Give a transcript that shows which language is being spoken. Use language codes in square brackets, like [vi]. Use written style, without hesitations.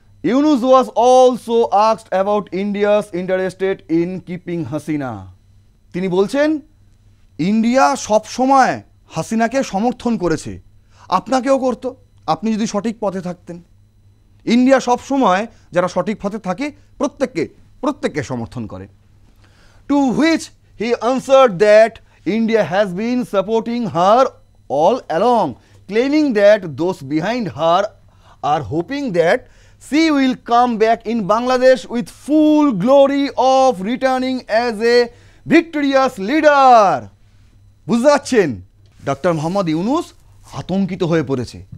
[en] Yunus was also asked about India's interested in keeping Hasina. [bn] তিনি বলছেন India সবসময় হাসিনাকে সমর্থন করেছে, আপনাকেও করতো আপনি যদি সঠিক পথে থাকতেন। ইন্ডিয়া সবসময় যারা সঠিক পথে থাকে প্রত্যেককে সমর্থন করে। [en] To which he answered that India has been supporting her all along, claiming that those behind her are hoping that she will come back in Bangladesh with full glory of returning as a victorious leader. [bn] বুঝতে পারছেন, doctor Mohammad Yunus আতঙ্কিত হয়ে পড়েছে।